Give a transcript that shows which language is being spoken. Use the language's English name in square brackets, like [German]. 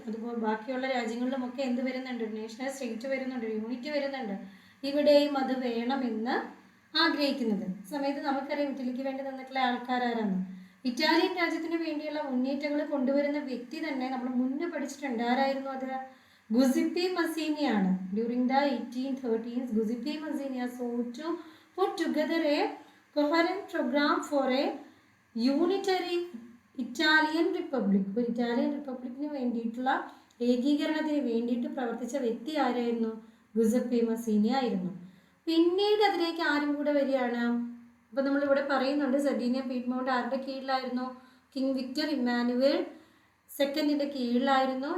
[Malayalam] അതുപോലെ ബാക്കിയുള്ള രാജ്യങ്ങളിലുമൊക്കെ എന്ത് വരുന്നുണ്ട്, നാഷണൽ സ്റ്റേറ്റ് വരുന്നുണ്ട്, യൂണിറ്റ് വരുന്നുണ്ട്. ഇവിടെയും അത് വേണമെന്ന് ആഗ്രഹിക്കുന്നത് സമയത്ത് നമുക്കറിയാം ഇറ്റലിക്ക് വേണ്ടി നിന്നിട്ടുള്ള ആൾക്കാരാരാണ്. ഇറ്റാലിയൻ രാജ്യത്തിന് വേണ്ടിയുള്ള മുന്നേറ്റങ്ങൾ കൊണ്ടുവരുന്ന വ്യക്തി തന്നെ നമ്മൾ മുന്നേ പഠിച്ചിട്ടുണ്ട്. ആരായിരുന്നു അത്? ഗുസിപ്പി മസീനിയാണ്. [English] During the 1830s Giuseppe Mazzini sought to put together a coherent program for a unitary Italian republic. [Malayalam] ഒരു ഇറ്റാലിയൻ റിപ്പബ്ലിക്കിന് വേണ്ടിയിട്ടുള്ള ഏകീകരണത്തിന് വേണ്ടിയിട്ട് പ്രവർത്തിച്ച വ്യക്തി ആരായിരുന്നു? ഗുസിപ്പി മസീനി ആയിരുന്നു. പിന്നീട് അതിലേക്ക് ആരും കൂടെ വരികയാണ്. അപ്പോൾ നമ്മളിവിടെ പറയുന്നുണ്ട് സെർഡിന പീഡ്മോണ്ട് ആരുടെ കീഴിലായിരുന്നു? കിങ് വിക്ടർ ഇമ്മാനുവൽ സെക്കൻഡിൻ്റെ കീഴിലായിരുന്നു.